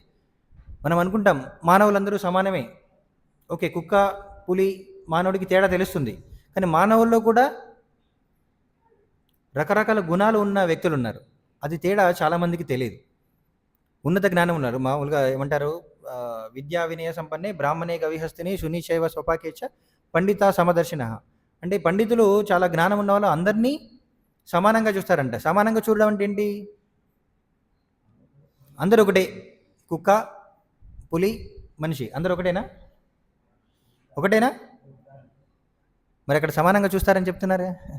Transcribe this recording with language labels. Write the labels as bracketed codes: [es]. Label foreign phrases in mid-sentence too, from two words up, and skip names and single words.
[te] మనం అనుకుంటాం మానవులందరూ సమానమే. ఓకే, కుక్క, పులి, మానవుడికి తేడా తెలుస్తుంది. కానీ మానవుల్లో కూడా రకరకాల గుణాలు ఉన్న వ్యక్తులు ఉన్నారు. అది తేడా చాలామందికి తెలియదు. ఉన్నత జ్ఞానం ఉన్నారు. మామూలుగా ఏమంటారు, [sa] विद्या विनय संपन्ने ब्राह्मणे गविहस्तिनि सुनीचैव स्वपाकेच पंडित समदर्शिन. [te] అంటే పండితులు చాలా జ్ఞానం ఉన్న వాళ్ళు అందరినీ సమానంగా చూస్తారంట. సమానంగా చూడడం అంటే ఏంటి? అందరూ ఒకటే. కుక్క, పులి, మనిషి అందరూ ఒకటేనా? ఒకటేనా? మరి అక్కడ సమానంగా చూస్తారని చెప్తున్నారు.